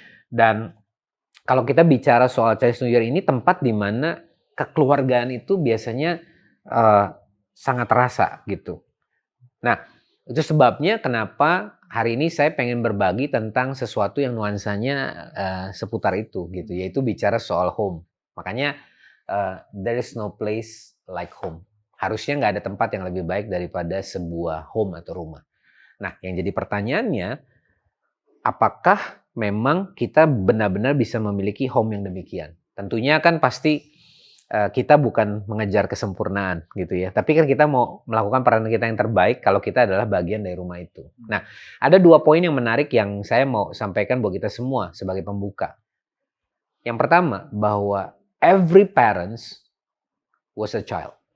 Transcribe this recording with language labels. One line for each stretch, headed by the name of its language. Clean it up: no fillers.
Indonesian: Dan kalau kita bicara soal Chinese New Year ini tempat di mana kekeluargaan itu biasanya sangat terasa gitu. Nah, itu sebabnya kenapa hari ini saya pengen berbagi tentang sesuatu yang nuansanya seputar itu gitu, yaitu bicara soal home. Makanya
English: there is no place like home.
Indonesian: Harusnya nggak ada tempat yang lebih baik daripada sebuah home atau rumah. Nah, yang jadi pertanyaannya, apakah memang kita benar-benar bisa memiliki home yang demikian? Tentunya kan pasti kita bukan mengejar kesempurnaan gitu ya. Tapi kan kita mau melakukan peran kita yang terbaik kalau kita adalah bagian dari rumah itu. Nah, ada 2 poin yang menarik yang saya mau sampaikan buat kita semua sebagai pembuka. Yang pertama, bahwa
English: every parents was a child.